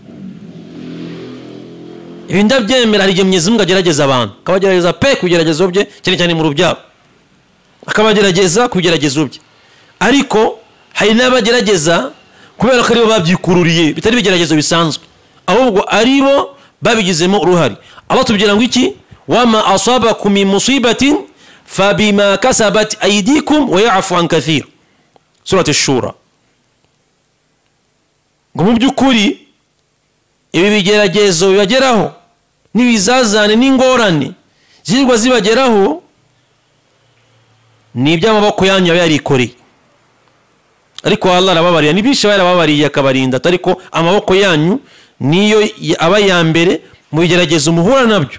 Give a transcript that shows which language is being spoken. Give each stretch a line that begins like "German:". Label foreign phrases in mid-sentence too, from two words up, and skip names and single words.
Kinyarwanda: Ibi ndabyemera, hari igihe Mwenyezi Mungu agerageza abantu, akabagerageza pe kugerageza bye cyane cyane mu rubyaro, akabagerageza kugerageza bye, ariko hari n'abagerageza kubera ko aribo babyikururiye bitari bigeragezo bisanzwe, ahubwo aribo babigizemo uruhari. Allah tubwira ngo iki,
Arabic: وما أصابكم من مصيبة فبما كسبت أيديكم ويعفو عن كثير سورة الشورى.
Kinyarwanda: Ngo mu byukuri ibi bigeragezo bibageraho n'ibizazane n'ingorane zirwa zibageraho ni iby'amaboko yanyu yarikoreye, ariko Allah arababarira, nibishe barababariye akabarinda, ariko amaboko yanyu niyo aba ya mbere mu bigeragezo muhura nabyo.